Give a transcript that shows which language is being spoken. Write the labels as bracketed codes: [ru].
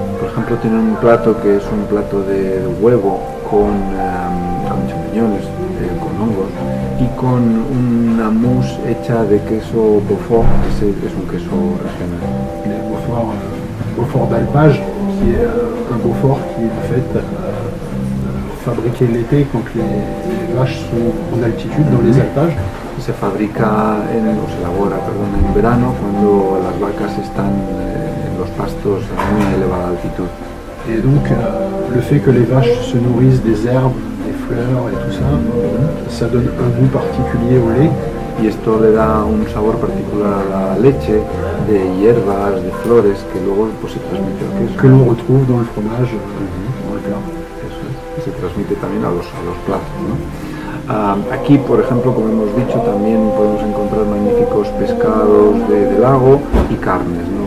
[es] Por ejemplo, tiene un plato que es un plato de huevo con champiñones, con hongos y con una mousse hecha de queso Beaufort, que es un queso regional. [fr] Les Beaufort d'alpage, qui est un Beaufort qui est en fait fabriqué l'été quand les vaches sont en altitude dans les alpages. [es] Se fabrica se elabora en verano cuando las vacas están en los pastos a muy elevada altitud. [fr] Et donc le fait que les vaches se nourrissent des herbes, des fleurs et tout ça, ça donne un goût particulier au lait. [es] Y esto le da un sabor particular a la leche, de hierbas, de flores, que luego pues, se transmite al queso. [fr] Que l'on retrouve dans le fromage, dans le plat. [es] Eso es. Y se transmite también a los platos, ¿no? Aquí, por ejemplo, como hemos dicho, también podemos encontrar magníficos pescados de lago y carnes, ¿no?